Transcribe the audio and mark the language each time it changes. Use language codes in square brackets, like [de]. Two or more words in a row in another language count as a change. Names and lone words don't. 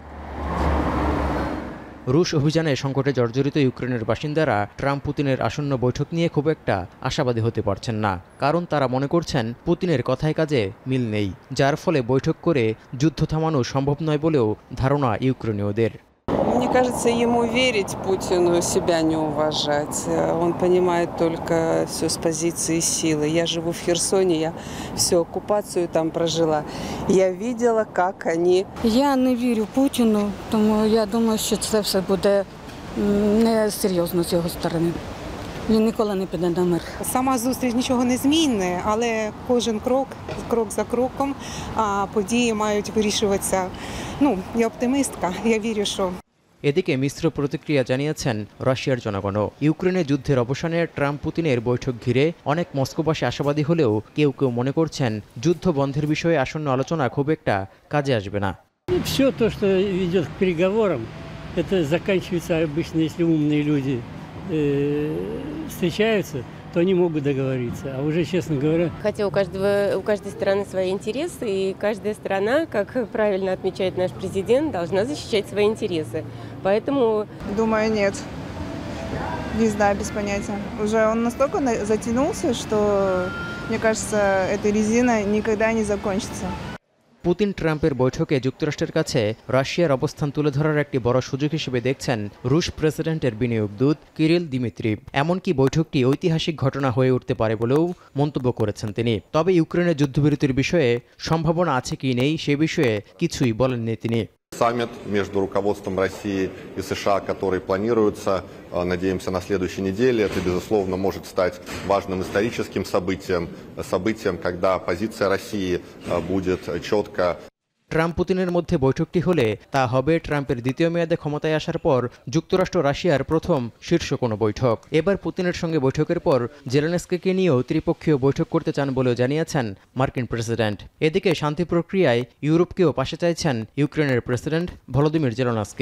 [bn] রুশ অভিযানে সংকটে জর্জরিত ইউক্রেনের বাসিন্দারা ট্রাম্প পুতিনের আসন্ন বৈঠক নিয়ে খুব একটা আশাবাদী হতে পারছেন না। কারণ তারা মনে করছেন পুতিনের কথায় কাজে মিল নেই, যার ফলে বৈঠক করে যুদ্ধ থামানো সম্ভব নয় বলেও ধারণা ইউক্রেনীয়দের। [ru] Мне кажется, ему верить Путину себя не уважать. Он понимает только все с позиции силы. Я живу в Херсоне, я всю оккупацию там прожила. Я видела, как они... [uk] Я не вірю Путіну, тому я думаю, що це все буде несерйозно з його сторони. Він ніколи не піде на мир. Сама зустріч нічого не змінить, але кожен крок за кроком події мають вирішуватися. Я оптимістка, я вірю, що... [bn] এদিকে মিশ্র প্রতিক্রিয়া জানিয়েছেন রাশিয়ার জনগণও। ইউক্রেনে যুদ্ধের অবসানে ট্রাম্প পুতিনের বৈঠক ঘিরে অনেক মস্কোবাসী আশাবাদী হলেও কেউ কেউ মনে করছেন যুদ্ধ বন্ধের বিষয়ে আসন্ন আলোচনা খুব একটা কাজে আসবে না। [ru] Все то, что идет к переговорам, это заканчивается обычно, если умные люди встречаются, то они могут договориться. А уже, честно говоря... Хотя у каждой страны свои интересы, и каждая страна, как правильно отмечает наш президент, должна защищать свои интересы. Поэтому... Думаю, нет. Не знаю, без понятия. Уже он настолько затянулся, что, мне кажется, эта резина никогда не закончится. [bn] পুতিন ট্রাম্পের বৈঠকে যুক্তরাষ্ট্রের কাছে রাশিয়ার অবস্থান তুলে ধরার একটি বড় সুযোগ হিসেবে দেখছেন রুশ প্রেসিডেন্টের বিনিয়োগ দূত কিরিল দিমিত্রিভ। এমনকি বৈঠকটি ঐতিহাসিক ঘটনা হয়ে উঠতে পারে বলেও মন্তব্য করেছেন তিনি। তবে ইউক্রেনের যুদ্ধবিরতির বিষয়ে সম্ভাবনা আছে কি নেই সে বিষয়ে কিছুই বলেননি তিনি। [ru] Саммит между руководством России и США, который планируется, надеемся, на следующей неделе, это, безусловно, может стать важным историческим событием, когда позиция России будет четко. [bn] ট্রাম্প পুতিনের মধ্যে বৈঠকটি হলে তা হবে ট্রাম্পের দ্বিতীয় মেয়াদে ক্ষমতায় আসার পর যুক্তরাষ্ট্র রাশিয়ার প্রথম শীর্ষ কোনো বৈঠক। এবার পুতিনের সঙ্গে বৈঠকের পর জেলেনস্কিকে নিয়েও ত্রিপক্ষীয় বৈঠক করতে চান বলেও জানিয়েছেন মার্কিন প্রেসিডেন্ট। এদিকে শান্তি প্রক্রিয়ায় ইউরোপকেও পাশে চাইছেন ইউক্রেনের প্রেসিডেন্ট ভলোদিমির জেলেনস্কি।